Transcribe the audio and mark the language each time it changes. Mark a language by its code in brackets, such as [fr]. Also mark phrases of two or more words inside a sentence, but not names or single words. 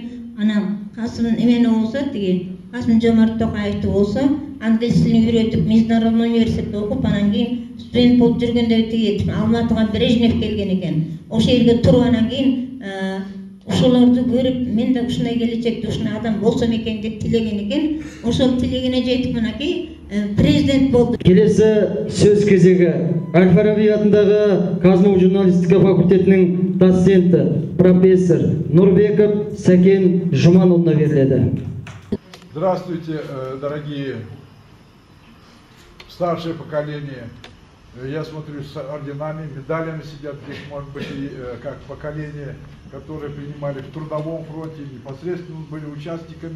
[ky] Анан Касым эмени болсо тиги Касым-Жомарт Токаевди болсо англис тилин үйрөтүп, Международный университетте окуп, анан кийин студент болуп жүргөндө тиги Алматыга Брежнев келген экен. Ошол жерге туруп, анан кийин ошолорду көрүп, мен да ушундай келечекте ушундай адам болсом экен деп тилеген экен. Ошол тилегине жетип мынакей президент болду. [kk] Келесі сөз кезегі Әл-Фараби атындағы КазМУ журналистика факультетінің доценті, профессор Нурбеков Сакен Жуманұлына беріледі. [ru] Здравствуйте, дорогие старшее поколение. Я смотрю, с орденами, медалями сидят здесь, может быть, и как поколение, которые принимали в трудовом фронте, непосредственно были участниками.